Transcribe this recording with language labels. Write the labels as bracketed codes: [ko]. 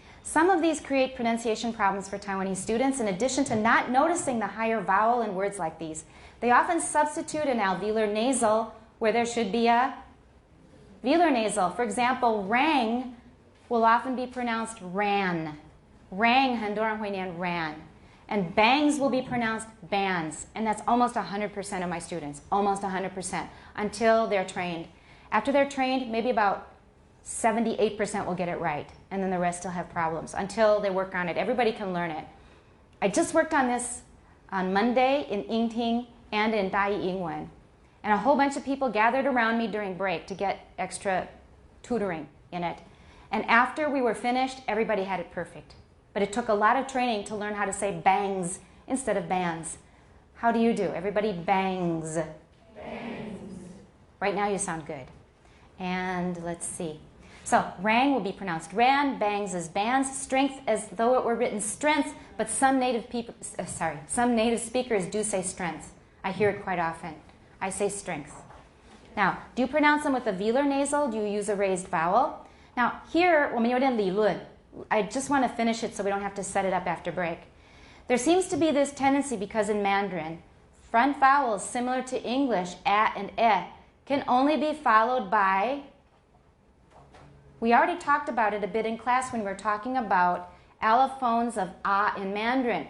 [en] Some of these create pronunciation problems for Taiwanese students. In addition to not noticing the higher vowel in words like these, they often substitute an alveolar nasal where there should be a velar nasal. For example, rang will often be pronounced ran. [zh] Rang, 很多人会念 ran. [en] And bangs will be pronounced bans. And that's almost 100% of my students. Almost 100% until they're trained. After they're trained, maybe about 78% will get it right. And then the rest still have problems until they work on it. Everybody can learn it. I just worked on this on Monday in Yingting and in Dai Yingwen. And a whole bunch of people gathered around me during break to get extra tutoring in it. And after we were finished, everybody had it perfect. But it took a lot of training to learn how to say bangs instead of bands. How do you do? Everybody bangs. Bangs. Right now you sound good. And let's see. So rang will be pronounced ran, bangs as bands, strength as though it were written strength, but some native speakers do say strength. I hear it quite often. I say strength. Now, do you pronounce them with a velar nasal? Do you use a raised vowel? Now, here, [zh] 我们有点理论. [en] I just want to finish it so we don't have to set it up after break. There seems to be this tendency because in Mandarin, front vowels similar to English, a and e, can only be followed by, we already talked about it a bit in class when we were talking about allophones of a in Mandarin.